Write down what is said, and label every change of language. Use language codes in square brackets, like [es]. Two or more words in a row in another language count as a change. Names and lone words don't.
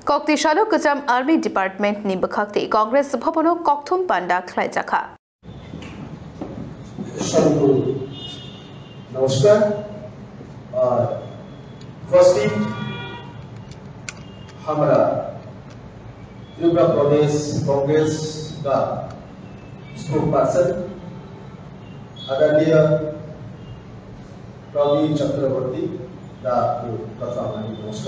[trp] Koktisalo Kajam [en] Army Department [trp] ni Bakakti Congress Bhabono Kokthum Panda Khlaijaka. [hi] नमस्कार फर्स्टली हमारा त्रिपुरा प्रदेश कांग्रेस का स्पोक्सपर्सन आदरणीय प्रवीण चक्रवर्ती का प्रथम नमस्कार